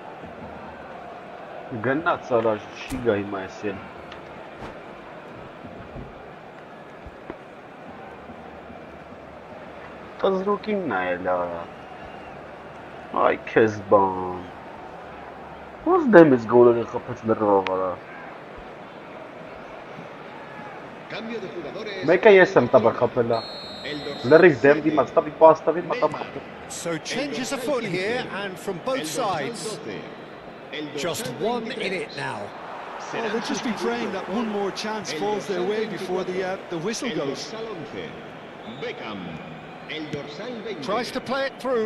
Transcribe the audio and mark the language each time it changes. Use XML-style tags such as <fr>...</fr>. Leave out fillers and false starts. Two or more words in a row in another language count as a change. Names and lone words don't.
<hy>Գնաց առաջ չի գա հիմա էսել։ Տզրուկին նայել արա։ Այ քեզ բան։ Ոնց դեմից գոլերը խփեց լրիվ արա։</hy> <es>Cambio de jugadores.</es> <hy>Մեկը ես եմ տաբա խփելա։ Լրիվ դեմ դիմաց տաբի պաստավի մտամ խփել։</hy> <en>So changes afoot here and from both sides. Just one in it now. Well, they'll just be praying that one more chance falls their way before the whistle goes. Tries to play it through.</en>